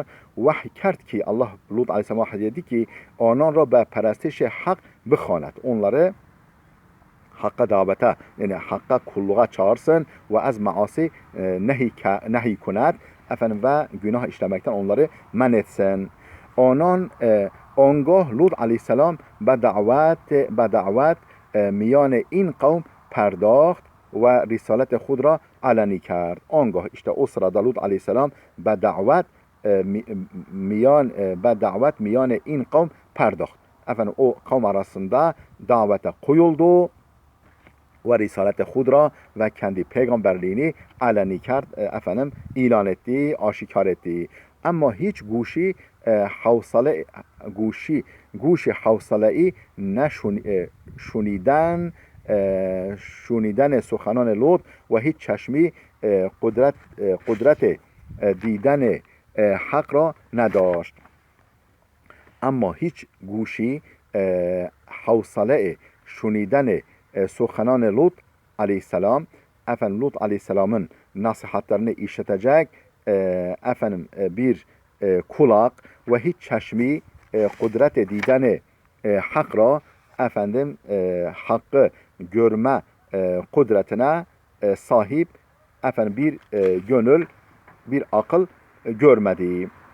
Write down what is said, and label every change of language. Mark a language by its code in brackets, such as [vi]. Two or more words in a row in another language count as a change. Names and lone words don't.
[fa] وحی کرد که الله لوط علیه السلام [tr] vahiy dedi ki [fa] آنان را به پرستش حق بخواند. [tr] Onları hakka davete, yani hakka kulluğa çağırsın ve [fa] از معاصی نهی کند. [tr] Efendim ve günah işlemekten onları men etsin. [fa] آنگاه لوط علیه السلام به دعوت میان این قوم پرداخت و رسالت خود را علنی کرد. آنگاه [tr] işte o sırada Lut aleyhisselam [fa] به davet میان این قوم perdakt. [tr] Efendim o kavm arasında davete koyuldu ve [fa] رسالت خود را [tr] ve kendi peygamberliğini [fa] علنی کرد, [tr] efendim ilan etti, aşikar etti. [fa] اما هیچ گوش حوصله‌ای شنیدن سخنان لوط و هیچ چشمی قدرت دیدن حق را نداشت. اما هیچ گوشی حوصله شنیدن سخنان لوط علیه السلام [tr] efendim Lut aleyhisselamın nasihatlerini işitecek efendim bir kulak ve [fa] هیچ چشمی قدرت دیدن حق را [tr] efendim hakkı görme kudretine sahip efendim bir gönül, bir akıl görmedi.